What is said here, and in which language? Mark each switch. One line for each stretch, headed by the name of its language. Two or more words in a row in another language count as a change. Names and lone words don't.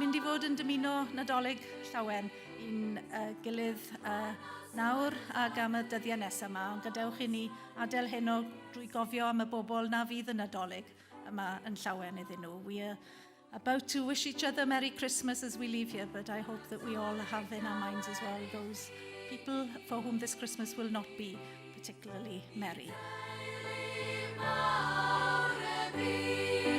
Welsh: fod yn dymuno Nadolig Llawen i'n gilydd nawr ac am y dyddiau nesaf yma, ond gadewch I ni adael heno drwy gofio am y bobl na fydd y Nadolig yma yn Llawen iddyn nhw.
English: We are about to wish each other Merry Christmas as we leave here, but I hope that we all have in our minds as well those people for whom this Christmas will not be particularly merry.